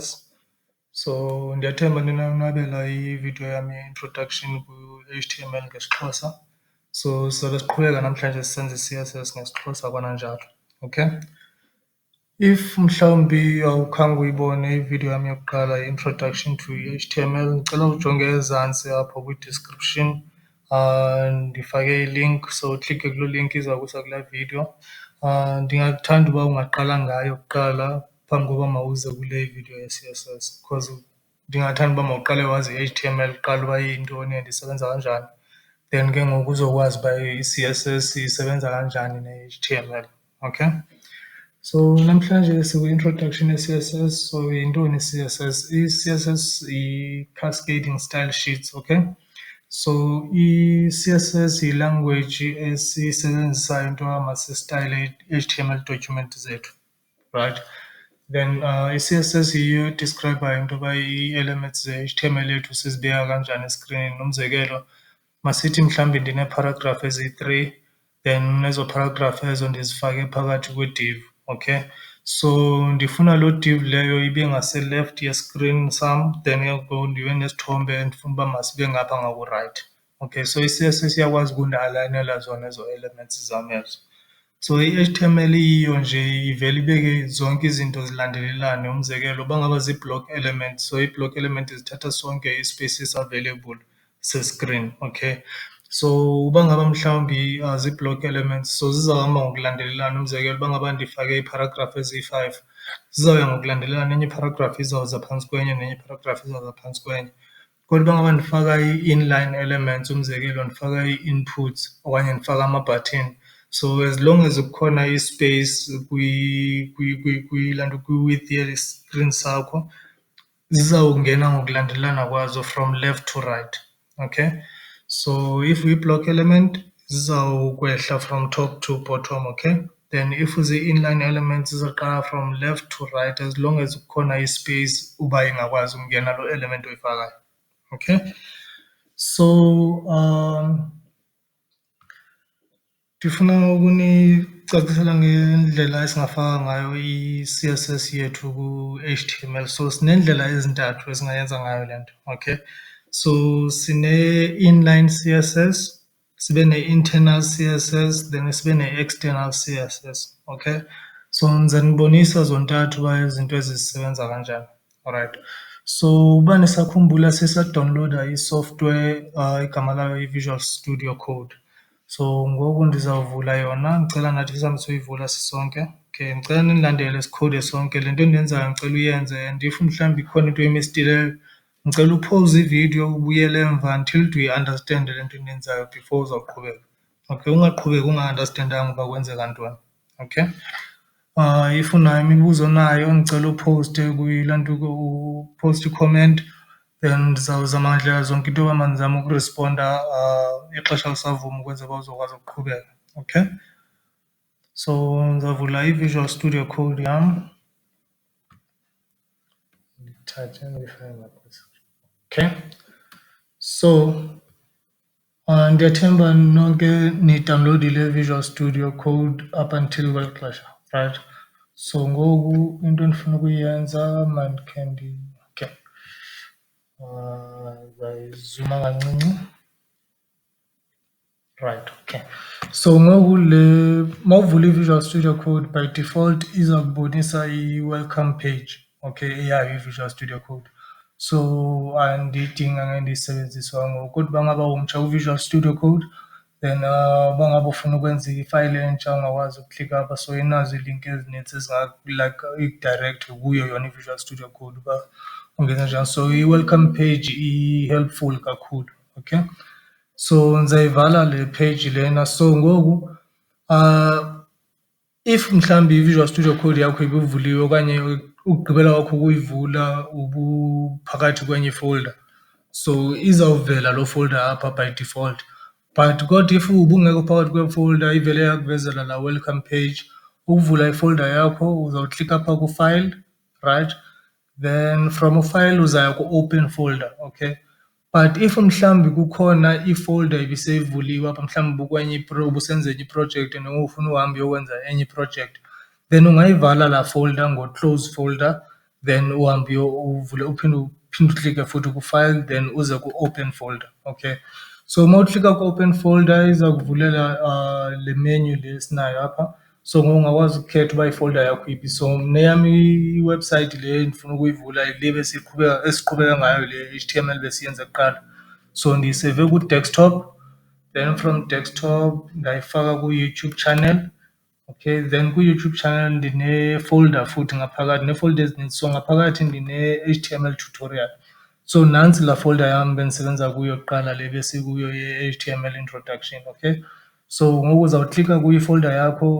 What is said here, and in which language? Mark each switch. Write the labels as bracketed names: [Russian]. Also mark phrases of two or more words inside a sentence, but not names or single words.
[Xhosa] So ndiyathemba ninonwabela ividiyo yam ye-introduction ku-HTML ngesiXhosa. So sizabe siqhubeka namhlanje sisenza i-CSS ngesiXhosa kananjalo. Okay. If mhlawumbi awukhange uyibone ividiyo yam yokuqala i- [English] introduction to HTML, [Xhosa] ndicela ujonge ezantsi apho kwi-description. Ndifake i-link, so uklikhe kuloo link izawukusa kulaa video. Ndingathanda uba ungaqala ngayo kuqala phambi koba mawuze kule video ye-CSS, because ndingathanda uba mawuqale wazi i-HTML kuqala uba iyintoni and isebenza kanjani. Then ke ngoku uzokwazi uba i-CSS isebenza kanjani ne-HTML. Okay. So namhlanje siku-introduction ye-CSS. So yintoni i-CSS? I-CSS i- [English] cascading style sheets, [Xhosa] okay? So i-CSS yi-language esiyisebenzisayo into yoba masistayile i-HTML document zethu, right? Then i-CSS yiyo edescribayo into yoba ii-elements ze-HTML yethu sizibeka kanjani eskrinini. Umzekelo, masithi mhlawumbi ndinee-paragraph ezi-3, then ezo paragraph ezo ndizifake phakathi kwe-div, okay? So ndifuna loo div leyo ibe ngase-left yescreen sam, then ke ngoku ndibe nesithombe endifuna uba masibe ngapha ngaku-right. Okay, so i-CSS iyakwazi ukundialayinela zona ezo elements zam ezo. So i-HTML iyiyo nje ivele ibeke zonke izinto zilandelelane. Umzekelo, uba ngaba zii- [English] block elements, [Xhosa] so ii- [English] block elements [Xhosa] zithatha sonke i- [English] spaces available [Xhosa] se-screen, okay? So uba ngaba mhlawumbi zii- [English] block elements, [Xhosa] so zizawuhamba ngokulandelelana. Umzekelo, uba ngaba ndifake ii-paragraph eziyi-5, zizawuya ngokulandelelana, enye iparagraph izawuza phantsi kwenye nenye iparagraph izawuza phantsi kwenye. Kodwa uba ngaba ndifaka ii- [English] inline elements, [Xhosa] umzekelo ndifaka ii-inputs okanye ndifaka ama-button, so [English] as long as [Xhosa] kukhona i-space kwi-width ye-screen sakho, zizawungena ngokulandelelana kwazo [English] from left to right, [Xhosa] okay? So if uyi- [English] block element, [Xhosa] zizawukwehla [English] from top to bottom, [Xhosa] okay? Then if zii- [English] inline elements, [Xhosa] zizawuqala [English] from left to right as long as [Xhosa] kukhona i-space uba ingakwazi ukungena loo element oyifakayo, okay? So ndifuna ukunicacisela ngendlela esingafaka ngayo i-CSS yethu ku-HTML. So sinendlela ezintathu esingayenza ngayo le nto, okay? So sine- [English] inline CSS, [Xhosa] sibe ne- [English] internal CSS, [Xhosa] then sibe ne- [English] external CSS, [Xhosa] okay? So ndiza nibonisa zontathu uba izinto ezi zisebenza kanjani, alright? So uba nisakhumbula sisadawunlowuda i-software igama layo i-Visual Studio Code. So ngoku ndizawuvula yona, ndicela nathi sihambe siyoyivula sisonke. Okay, ndicela nilandele sikhowude sonke. Le nto ndiyenzayo ndicela uyenze, and if mhlawumbi ikhona into oyimistileyo, ndicela uphoze ividiyo ubuyele emva until uyiandastende le nto ndiyenzayo before uzawuqhubeka. Okay, ungaqhubeki unga-andastendanga uba kwenzeka ntoni, okay? If unayo imibuzo nayo, ndicela upowuste kuyilaa nto, upowuste i-comment, then ndizawuzama ngandlela zonke into yoba mandizame ukurisponda ixesha lisavuma ukwenzela uba uzokwazi ukuqhubeka, okay? So ndizawuvula i-Visual Studio Code yam. Ndithathe ndiyifake ngapha. Okay, so ndiyathemba nonke nidawunlowudile i-Visual Studio Code [English] up until [Xhosa] kweli xesha, right? So ngoku into endifuna ukuyenza mandikhe okay, ndizayizuma kancinci. Right, okay. So ngoku mawuvula i-Visual Studio Code [English] by default [Xhosa] iza kubonisa i- [English] welcome page, [Xhosa] okay, eyayo i-Visual Studio Code. So andiyidingi angeke ndiyisebenzise ngoku, kodwa uba ngaba umtsha ku-Visual Studio Code, then uba ngaba ufuna ukwenza ifayile entsha ungakwazi ukuklika apha, so inazo iilinki ezinintsi like ikudirect kuyo yona i-Visual Studio Code uba ungenza njani. So i- [English] welcome page [Xhosa] i-helpful kakhulu, okay? So ndizayivala le page lena. So ngoku if mhlawumbi i-Visual Studio Code yakho ibivuliwe okanye ukugqibela kwakho ukuyivula ubuphakathi kwenye ifolder, so izawuvela loo folder apha [English] by default. [Xhosa] But kodwa if ubungekho phakathi kwefolder, ivele yakuvezela laa [English] welcome page, [Xhosa] ukuvula ifolder yakho uzawuklika apha ku-file, right? Then from ufile uzaya ku- [English] open folder, [Xhosa] okay? But if mhlambi kukhona ifolder ibiseyivuliwe apha mhlambi ukwenye ubusenza enye iproject noma ufuna uhambe uyokwenza enye iproject, then ungayivala la folder ngo- [English] close folder, [Xhosa] then uhambe uvule uphinde uklike futhi ku-file, then uze ku- [English] open folder. [Xhosa] Okay, so uma uklika ku- [English] open folder [Xhosa] iza kuvulela le menu le esinayo apha. So ungakwazi ukukhetha uba ifolder yakho iphi. So neyami iwebsite le ndifuna ukuyivula le esiqhubeka ngayo le HTML besiyenza kuqala. So ndiyiseve ku-desktop, then from desktop ndayifaka ku-YouTube channel. Okay, then ku-YouTube channel ndine-folder futhi ngaphakathi, ne-folder ezininzi. So ngaphakathi ndine- [English] HTML tutorial. [Xhosa] So nansi la folder yami bendisebenza kuyo kuqala le besikuyo ye- [English] HTML introduction. [Xhosa] Okay, so ngoku uzawuklika kwifolder yakho.